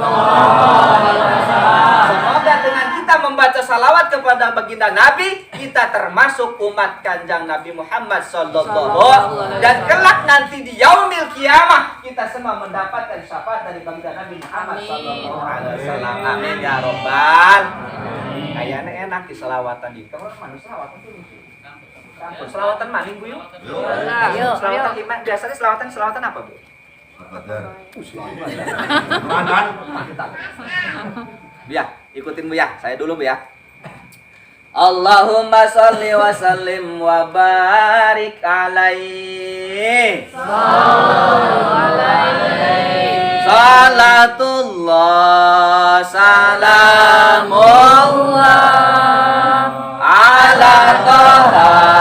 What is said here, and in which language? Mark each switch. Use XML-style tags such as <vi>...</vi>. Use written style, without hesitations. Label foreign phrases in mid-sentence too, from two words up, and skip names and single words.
<id>Semoga dengan kita membaca salawat kepada baginda Nabi, kita termasuk umat kanjeng Nabi Muhammad sallallahu, dan kelak nanti di</id> <ar>يوم القيامة</ar> <id>kita semua mendapatkan syafaat dari baginda Nabi Muhammad</id> <ar>صلى الله عليه وسلم. آمين يا ربّ.</ar> <id>Kayaknya enak di selawatan di kamar mana selawatan tuh. Selawatan maning Bu yuk. Selawatan lima. Biasanya selawatan apa Bu? Ramadan. Ya, ikutin Bu ya. Saya dulu Bu ya.</id> <ar>اللهم صل وسلم وبارك عليه. صلاة الله سلام الله على طه</ar>